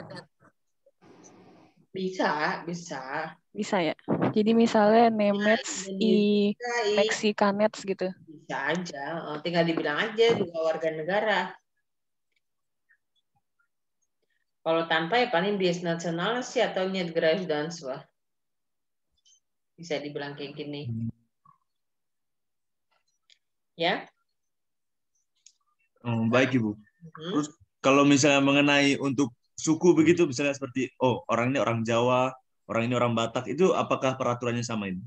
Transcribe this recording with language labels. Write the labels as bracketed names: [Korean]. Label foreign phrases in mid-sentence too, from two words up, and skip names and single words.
[Indonesian] Bisa. Bisa ya. Jadi misalnya [Russian] немец и мексиканец [Indonesian] gitu. Bisa aja. Tinggal dibilang aja 2 warga negara. Kalau tanpa ya paling bias nasional sih atau [Russian] нет гражданства. [Indonesian] Bisa dibilang kayak gini. Ya. Oh, baik Ibu. Terus kalau misalnya mengenai untuk suku begitu, misalnya seperti orang ini orang Jawa, orang ini orang Batak, itu apakah peraturannya sama ini?